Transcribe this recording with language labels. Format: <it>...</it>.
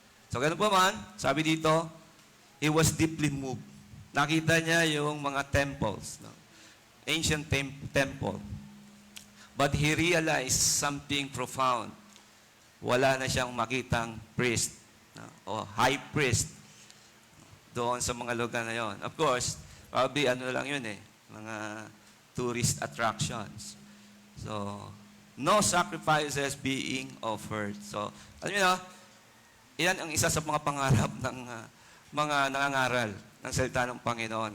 <tl>So, ganun po man, sabi dito,</tl> <en>he was deeply moved.</en> <tl>Nakita niya yung mga</tl> <en>temples, ancient temple. But he realized something profound.</en> <tl>Wala na siyang makitang priest, o high priest, doon sa mga lugar na yon.</tl> <en>Of course, probably lang yun mga tourist attractions. So, no sacrifices being offered.</en> <tl>So, alam niyo iyan ang isa sa mga pangarap ng mga nangangaral ng salita ng Panginoon.</tl>